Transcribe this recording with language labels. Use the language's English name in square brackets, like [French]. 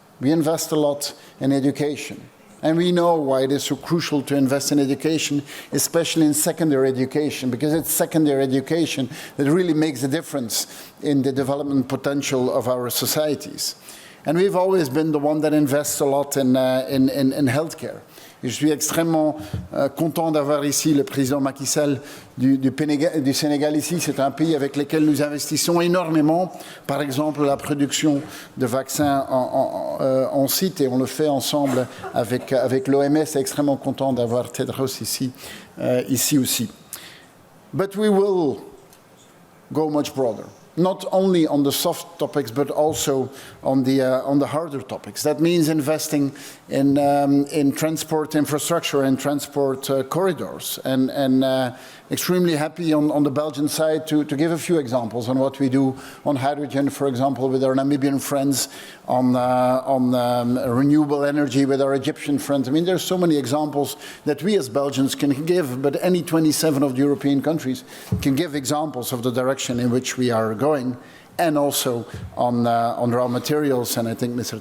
[English] We invest a lot in education. And we know why it is so crucial to invest in education, especially in secondary education, because it's secondary education that really makes a difference in the development potential of our societies. And we've always been the one that invests a lot in healthcare. [French] Je suis extrêmement content d'avoir ici le président Macky Sall du Sénégal ici. C'est un pays avec lequel nous investissons énormément. Par exemple, la production de vaccins en site, et on le fait ensemble avec l'OMS. Extrêmement content d'avoir Tedros ici aussi. [English] But we will go much broader. Not only on the soft topics, but also on the harder topics. That means investing in transport infrastructure and transport corridors. And extremely happy on the Belgian side to give a few examples on what we do on hydrogen, for example, with our Namibian friends, on renewable energy with our Egyptian friends. I mean, there's so many examples that we as Belgians can give, but any 27 of the European countries can give examples of the direction in which we are going, and also on raw materials. And I think Mr.